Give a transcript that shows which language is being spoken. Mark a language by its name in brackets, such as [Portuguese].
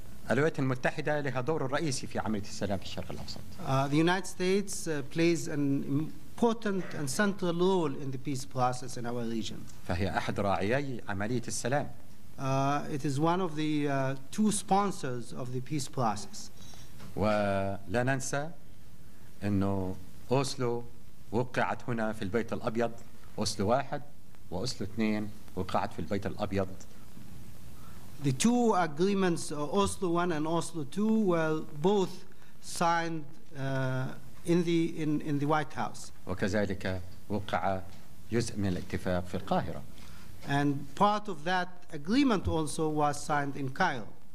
[Arabic] الولايات المتحدة لها دور رئيسي في عملية السلام في الشرق الأوسط. [English] The United States plays an important and central role in the peace process in our region. [Arabic] فهي أحد راعيي عملية السلام. [English] It is one of the two sponsors of the peace process. [Arabic] ولا ننسى أنه أوسلو وقعت هنا في البيت الأبيض، أوسلو 1 وأوسلو 2 وقعت في البيت الأبيض. [English] The two agreements, Oslo I and Oslo II, were both signed in the White House. [Arabic] وكذلك وقع جزء من الاتفاق في القاهرة. [English] And part of that agreement also was signed in Cairo.